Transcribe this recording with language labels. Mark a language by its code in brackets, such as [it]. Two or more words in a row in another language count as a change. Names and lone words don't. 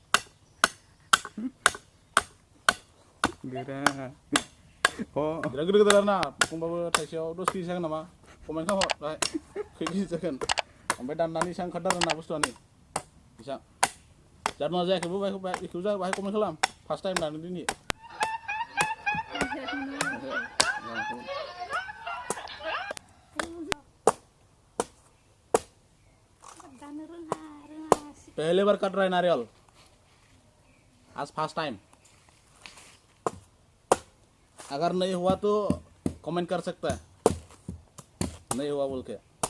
[brx] Gera. बिराद गिदिर-गिदिर आरोना खमबाबो थाइसेयाव 10 केजि जागोन नामा कमेन्ट खालाम बाय खै केजि जागोन ओमफ्राय दाननानै इसां ओंखारदों आरोना बुस्थुआनो इसां जादोंना जायाखैबो बेखौ बाहाय कमेन्ट खालाम [en] first time [brx] दानो दिनै [hi] पहले बार कट रहा है नारियल आज [en] first time [hi] अगर नहीं हुआ तो कमेंट कर सकता है नहीं हुआ बोल के